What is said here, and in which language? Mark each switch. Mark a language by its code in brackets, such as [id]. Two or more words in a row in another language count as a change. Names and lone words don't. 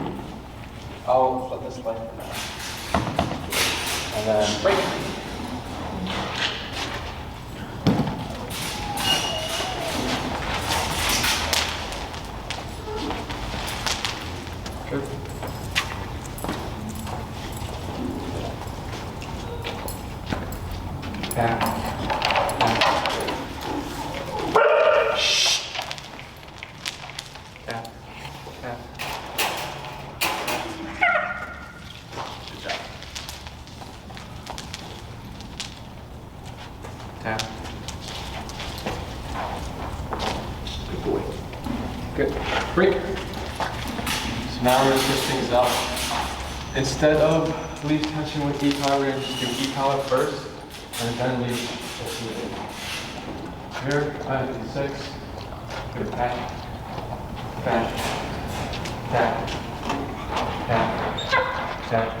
[en] I'll let this light for now. And then break. Good. Tap. Tap. Shh. Tap. Tap. Good job. Tap. Good boy. Good. Break. So now we're going to switch things up. Instead of leash tension with e-collar, we're going to just do e-collar first, and then leash. Here, 5 and 6. Good tap. tap, tap, tap, tap.